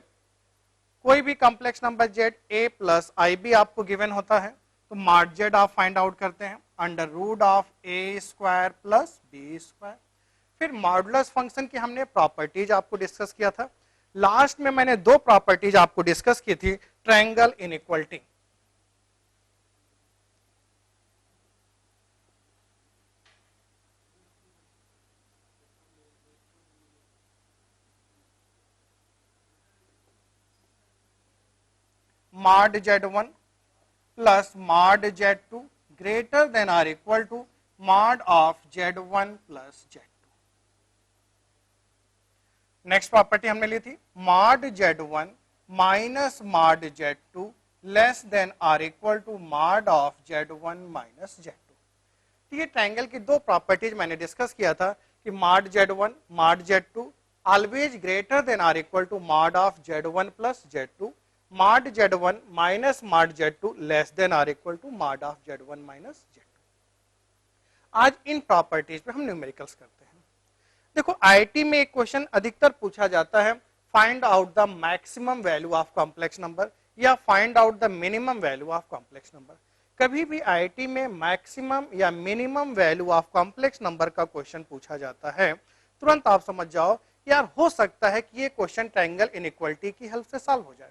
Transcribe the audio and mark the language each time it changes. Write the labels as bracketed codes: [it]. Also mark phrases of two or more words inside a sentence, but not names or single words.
[hi] कोई भी [en] complex number z a plus i b [hi] आपको गिवन होता है तो [en] mod z [hi] आप [en] find out [hi] करते हैं [en] under root of a square plus b square. [hi] फिर [en] modulus function [hi] की हमने प्रॉपर्टीज आपको डिस्कस किया था। लास्ट में मैंने 2 प्रॉपर्टीज आपको डिस्कस की थी, [en] triangle inequality. mod z1 plus mod z2 greater than or equal to mod of z1 plus z2। next property [hi] हमने ली थी [en] mod z1 minus mod z2 less than [hi] और [en] equal to mod of z1 minus z2. [hi] तो ये ट्रायंगल की 2 प्रॉपर्टीज मैंने डिस्कस किया था कि [en] mod z1 mod z2 always greater than [hi] और [en] equal to mod of z1 plus z2, mod z1 minus mod z2 less than [hi] और [en] equal to mod of z1 minus z2. [hi] आज इन प्रॉपर्टीज पे हम न्यूमेरिकल्स करते हैं। देखो आईआईटी में एक क्वेश्चन अधिकतर पूछा जाता है, [en] find out the maximum value of complex number [hi] या [en] find out the minimum value of complex number. [hi] कभी भी आईआईटी में मैक्सिमम या [en] minimum value of complex number [hi] का क्वेश्चन पूछा जाता है, तुरंत आप समझ जाओ यार हो सकता है कि ये क्वेश्चन [en] triangle inequality [hi] की हेल्प से सॉल्व हो जाए।